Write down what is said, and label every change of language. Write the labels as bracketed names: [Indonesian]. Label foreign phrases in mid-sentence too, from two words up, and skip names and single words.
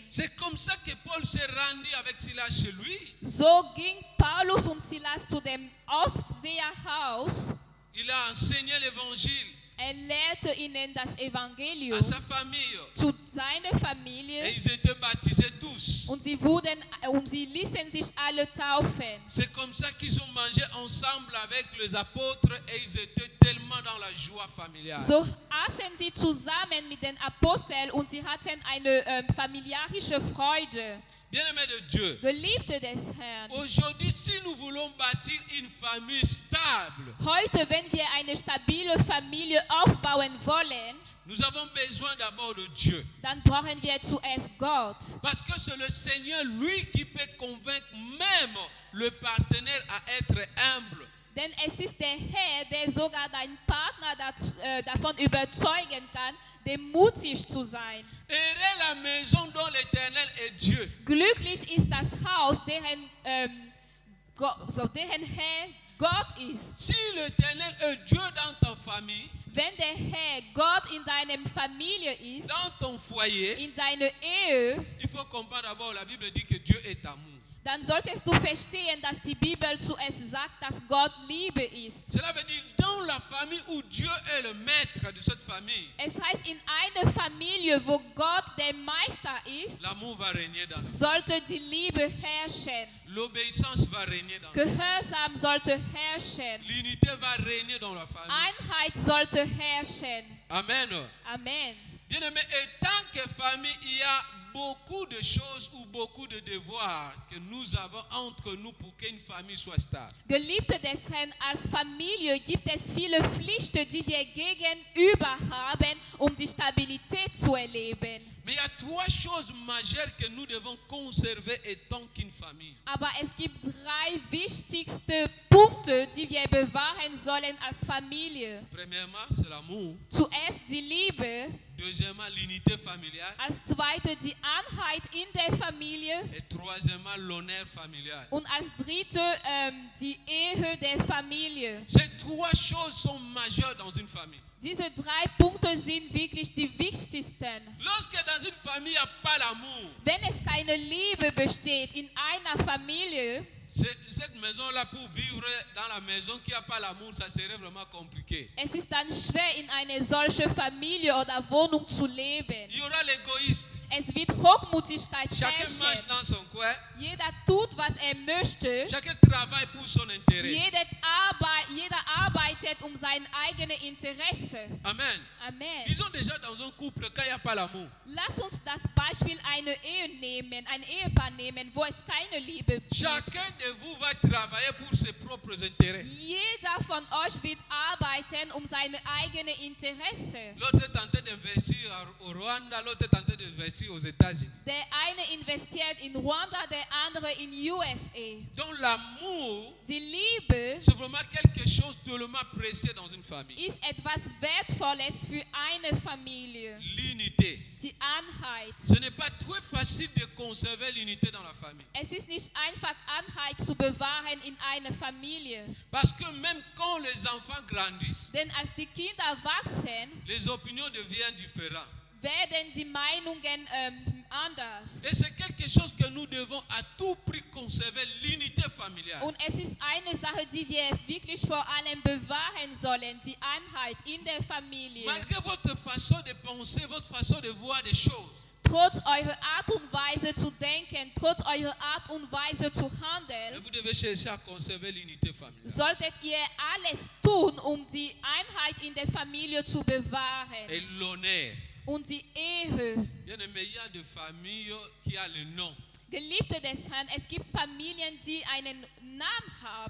[French] C'est comme ça que Paul s'est rendu avec Silas chez lui. [German] So ging Paulus und Silas zu dem Aufseherhaus. [French] Il a enseigné l'évangile [German] Er lehrte ihnen das Evangelium [French] à sa famille. [German] zu seiner [French] Et [German] Familie [French] ils étaient baptisés tous. [German] und sie ließen sich alle taufen. [French] C'est comme ça qu'ils ont mangé ensemble avec les apôtres et ils étaient tellement dans la joie familiale. [German] So aßen sie zusammen mit den Aposteln und sie hatten eine familiarische Freude. [French] Bien-aimés de Dieu, [German] Geliebte des Herrn, [French] aujourd'hui, si nous voulons bâtir une famille stable, [German] heute, wenn wir eine stabile Familie aufbauen wollen, [French] nous avons besoin d'abord de Dieu. [German] dann brauchen wir zuerst Gott. [French] Parce que c'est le Seigneur, lui, qui peut convaincre même le partenaire à être humble. [German] Denn es ist der Herr, der sogar deinen Partner davon überzeugen kann, demütig zu sein. [French] Heureux la maison dont l'Éternel est Dieu. [German] Glücklich ist das Haus, deren Herr Gott ist. [French] Si l'Éternel est Dieu dans ta famille, [German] Wenn der Herr Gott in deiner Familie ist, [French] dans ton foyer, [German] in deiner Ehe, [French] il faut comprendre d'abord, la Bible dit que Dieu est amour. [German] dann solltest du verstehen, dass die Bibel zuerst sagt, dass Gott Liebe ist. [French] Cela veut dire dans la famille où Dieu est le maître de cette famille, [German] Es heißt, in einer Familie, wo Gott der Meister ist, [French] l'amour va régner dans la [German] sollte die Liebe herrschen. [French] l'obéissance va régner dans la [German] Gehorsam sollte herrschen. [French] l'unité va régner dans la famille. [German] Einheit sollte herrschen. [French] Amen. [German] Amen. [French] Bien aimé, et tant que famille, il y a beaucoup de choses ou beaucoup de devoirs que nous avons entre nous pour qu'une famille soit stable. [German] Geliebte des Herrn, als Familie gibt es viele Pflichten, die wir gegenüber haben, um die Stabilität zu erleben. [French] Mais il y a trois choses majeures que nous devons conserver étant qu'une famille. [German] Aber es gibt drei wichtigste Punkte, die wir bewahren sollen als Familie. [French] Premièrement, c'est l'amour. [German] Zuerst die Liebe, [French] Deuxièmement, l'unité familiale. [German] als zweite die Einheit in der Familie [French] Et troisièmement, l'honneur familial. [German] und als dritte die Ehe der Familie. [French] Ces trois choses sont majeures dans une famille. [German] Diese drei Punkte sind wirklich die wichtigsten. [French] Lorsque dans une famille, il n'y a pas l'amour, [German] Wenn es keine Liebe besteht in einer Familie, [French] cette maison-là, pour vivre dans la maison qui n'a pas l'amour, ça serait vraiment compliqué. [German] es ist dann schwer, in eine solche Familie oder Wohnung zu leben. [French] Il y aura l'égoïste. [German] Es wird Hochmütigkeit [French] Chacun marche [German] herrschen. [French] dans son coin. [German] Jeder tut, was er möchte. [French] Chacun travaille pour son intérêt. [German] Jeder arbeitet um sein eigenes Interesse. [French] Amen. [German] Amen. [French] Disons déjà dans un couple, quand il n'y a pas l'amour, [German] Lass uns das Beispiel einer Ehe nehmen, ein Ehepaar nehmen, wo es keine Liebe gibt. [French] chacun de vous va travailler pour ses propres intérêts. [German] Jeder von euch wird arbeiten um seine eigenen Interesse. [French] L'autre est tenté d'investir au Rwanda, l'autre est tenté d'investir aux États-Unis. [German] Der eine investiert in Ruanda, der andere in USA. [French] Donc l'amour, [German] Die Liebe [French] c'est vraiment quelque chose de tellement précieux dans une famille. [German] ist etwas Wertvolles für eine Familie. [French] L'unité. [German] Die Einheit. [French] Ce n'est pas très facile de conserver l'unité dans la famille. [German] Es ist nicht einfach, Einheit zu bewahren in einer Familie. [French] Parce que même quand les enfants grandissent, [German] Denn als die Kinder wachsen, [French] les opinions deviennent différentes. [German] werden die Meinungen anders. [French] Et c'est quelque chose que nous devons à tout prix conserver, l'unité familiale. [German] Und es ist eine Sache, die wir wirklich vor allem bewahren sollen, die Einheit in der Familie. [French] Malgré votre façon de penser, votre façon de voir des choses, [German] Trotz eurer Art und Weise zu denken, trotz eurer Art und Weise zu [French] mais [German] handeln, [French] vous devez chercher à conserver l'unité familiale. [German] solltet ihr alles tun, um die Einheit in der Familie zu bewahren. [French] Et l'honneur. [German] Und die Ehe. [French] Bien aimé, il y a des familles qui ont le nom. [German] Geliebte des Herrn, es gibt Familien, die einen Namen haben.